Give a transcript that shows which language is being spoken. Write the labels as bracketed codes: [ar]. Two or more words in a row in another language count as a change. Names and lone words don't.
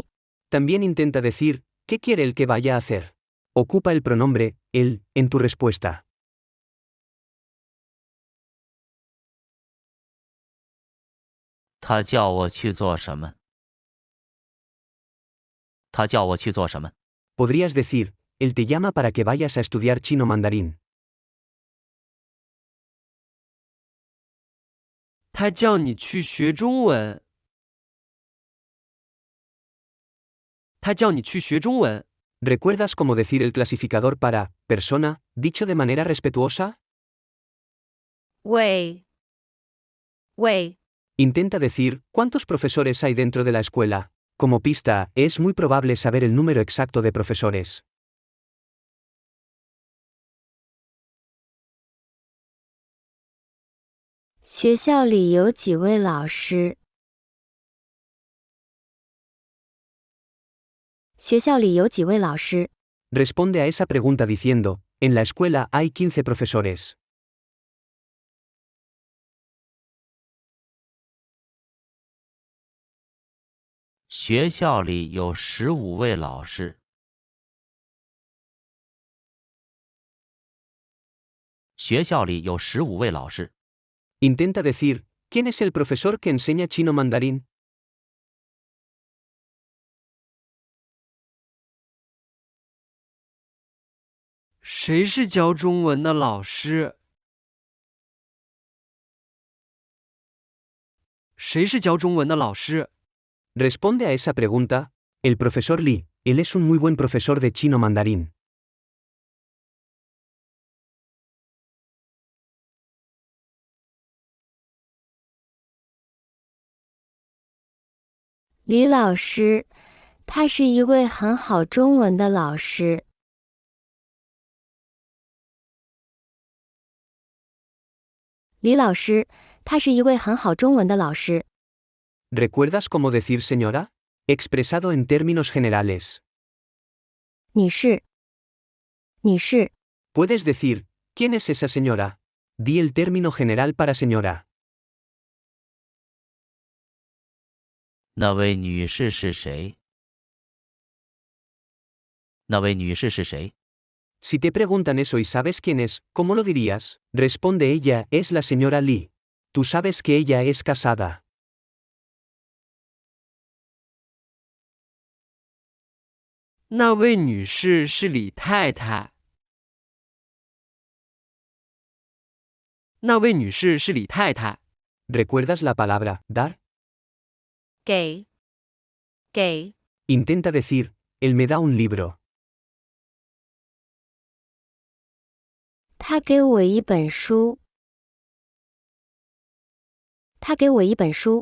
[es] También intenta decir, ¿qué quiere el que vaya a hacer? Ocupa el pronombre, él, en tu respuesta. [zh] 他叫我去做什么？他叫我去做什么？ [es] Podrías decir, él te llama para que vayas a estudiar chino mandarín. [zh] 他叫你去学中文。他叫你去学中文。 [es] ¿Recuerdas cómo decir el clasificador para persona, dicho de manera respetuosa? [zh] 喂，喂， [es] Intenta decir, ¿cuántos profesores hay dentro de la escuela? Como pista, es muy probable saber el número exacto de profesores. [zh] 学校里有几位老师？学校里有几位老师？ [es] Responde a esa pregunta diciendo, en la escuela hay 15 profesores. [zh] 学校里有15位老师。学校里有15位老师。 [es] Intenta decir, ¿quién es el profesor que enseña chino mandarín? [zh] 谁是教中文的老师？谁是教中文的老师？ [es] Responde a esa pregunta, el profesor Lee, él es un muy buen profesor de chino mandarín. [zh] 李老师，他是一位很好中文的老师。李老师，他是一位很好中文的老师。 [es] ¿Recuerdas cómo decir señora? Expresado en términos generales. [zh] 女士，女士， [es] Puedes decir, ¿quién es esa señora? Di el término general para señora. [zh] 那位女士是谁？那位女士是谁？ [es] Si te preguntan eso y sabes quién es, ¿cómo lo dirías? Responde ella, es la señora Lee. Tú sabes que ella es casada. [zh] 那位女士是李太太。那位女士是李太太。 [es] ¿Recuerdas la palabra dar? [zh] 给，给， [es] Intenta decir, él me da un libro. [zh] 他给我一本书。他给我一本书。